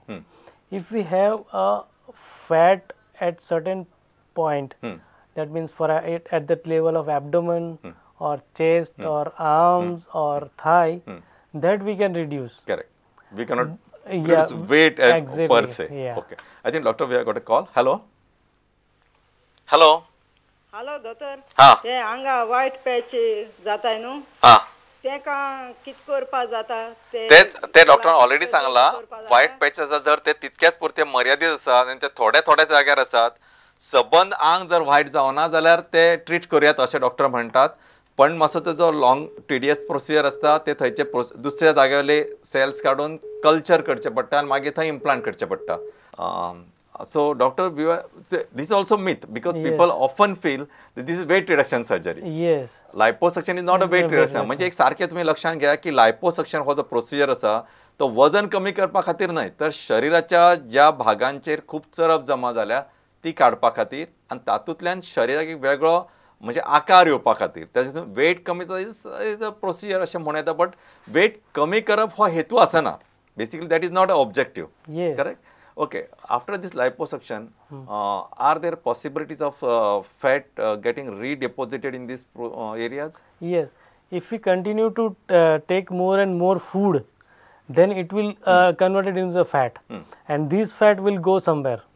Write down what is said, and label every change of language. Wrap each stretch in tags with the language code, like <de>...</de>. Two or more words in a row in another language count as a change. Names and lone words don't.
<en>If we have a fat at certain point, that means for at that level of abdomen or chest or arms or thigh, that we can reduce. Correct. We cannot reduce weight per se. Okay. I think doctor, we have got a call. Hello. Hello. Hello, doctor.</en> <kok>हाँ. ते हांगा</kok> <en>white patch</en> <kok>जाताय न्हू. हाँ. तेका कित करपा जाता? ते डॉक्टरान ऑलरेडी सांगला</kok> <en>white patches</en> <kok>जर ते तितक्याच पुरते मर्यादित आसात आणि ते थोड्या जाग्यार आसात, सबंद आंग जर व्हाईट जावना जाल्यार ते ट्रीट करूयात अशें डॉक्टर म्हणटात. पण मातसो तेजो</kok> <en>long tedious procedure</en> <kok>आसता, ते थंयचे दुसऱ्या जाग्यावयले सेल्स काडून कल्चर करचे पडटा आणि मागीर थंय इम्प्लांट करचे पडटा.</kok> <en>So doctor, this is also myth, because people often feel that this is weight reduction surgery. Yes. Liposuction is not a weight reduction.</en> <kok>म्हणजे एक सारखे तुम्ही लक्षात घ्या की liposuction हो जो प्रोसिजर असा तो वजन कमी करपा खातीर न्हय, तर शरीराच्या ज्या भागांचेर खूप चरब जमा जाल्या ती काडपा खातीर आणि तातूंतल्यान शरीराक एक वेगळो म्हणजे आकार येवपा खातीर. तातूंत वेट कमी</kok> <en>is a procedure</en> <kok>अशें म्हणूं येता, बट वेट कमी करप हो हेतू आसना.</kok> <en>Basically that is not a objective. करेक्ट. Okay, after this liposuction, are there possibilities of fat getting redeposited in these areas? Yes, if we continue to take more and more food, then it will convert it into the fat, and this fat will go somewhere.</en>